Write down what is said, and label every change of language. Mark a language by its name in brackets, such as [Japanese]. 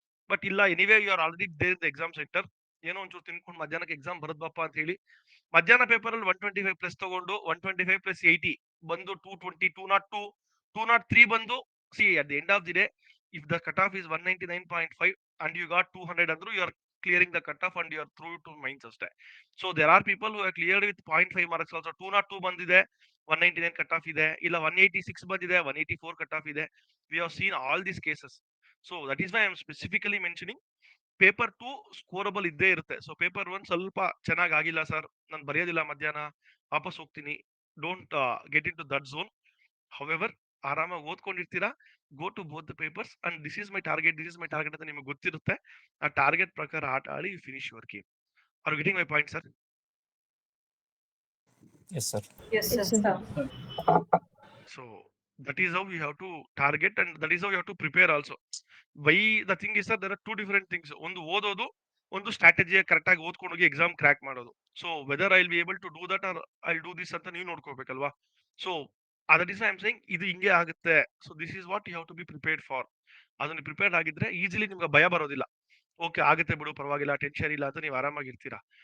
[English] but ಇಲ್ಲ, anyway you are already there in the exam center, [Kannada] ಏನೋ ಒಂಚೂರು ತಿನ್ಕೊಂಡು ಮಧ್ಯಾಹ್ನಕ್ಕೆ ಎಕ್ಸಾಮ್ ಬರದ್ಬಪ್ಪ ಅಂತ ಹೇಳಿ [English] ಮಧ್ಯಾಹ್ನ ಪೇಪರ್ ಅಲ್ಲಿ 125 ಪ್ಲಸ್ ತಗೊಂಡು 125 ಪ್ಲಸ್ 80 ಬಂದು 220, 202, 203 ಬಂದು see at the end of the day if the cut off is 199.5 and you got 200 [Kannada] ಅಂದ್ರು [English] you are clearing the cut off and you are through to mines [Kannada] ಅಷ್ಟೇ. [English] So there are people who have cleared with 0.5 marks also. [Kannada] 202 ಬಂದಿದೆ, 199 cut off ಇದೆ, ಇಲ್ಲ 186 ಬಂದಿದೆ, 184 cut off ಇದೆ. [English] We have seen all these cases. So that is why I am specifically mentioning [Kannada] paper 2 ಸ್ಕೋರಬಲ್ ಇದ್ದೇ ಇರುತ್ತೆ. So paper 1 ಸ್ವಲ್ಪ ಚೆನ್ನಾಗಿ ಆಗಿಲ್ಲ ಸರ್, ನಾನು ಬರೆಯೋದಿಲ್ಲ, ಮಧ್ಯಾಹ್ನ ವಾಪಸ್ ಹೋಗ್ತೀನಿ, [English] Don't get into that zone. [Kannada] However ಆರಾಮಾಗಿ ಓದ್ಕೊಂಡಿರ್ತೀರಾ, [English] go to both the papers and this is my target [Kannada] ಅಂತ ನಿಮಗೆ ಗೊತ್ತಿರುತ್ತೆ. ಆ ಟಾರ್ಗೆಟ್ ಪ್ರಕಾರ ಆಟ ಆಡಿ finish your game. [English] Are getting my point sir? Yes, sir. Yes, sir. So that is how we have to target and that is how you have to prepare also. Why the thing is that there are two different things. [Kannada] ಒಂದು ಓದೋದು, ಒಂದು strategy correct ಆಗಿ ಓದ್ಕೊಂಡು ಹೋಗಿ exam crack ಮಾಡೋದು. [English] so whether I will be able to do that or I do this [Kannada] ಅಂತ ನೀವು ನೋಡ್ಕೋಬೇಕಲ್ವಾ. [English] so that is I am saying [Kannada] ಇದು ಹಿಂಗೆ ಆಗುತ್ತೆ. [English] So this is what you have to be prepared for. [Kannada] ಅದನ್ನ prepared ಆಗಿದ್ರೆ easily ನಿಮ್ಗೆ ಭಯ ಬರೋದಿಲ್ಲ. ಓಕೆ ಆಗುತ್ತೆ ಬಿಡು ಪರವಾಗಿಲ್ಲ, ಟೆನ್ಷನ್ ಇಲ್ಲ ಅಂತ ನೀವು ಆರಾಮಾಗಿರ್ತೀರಾ.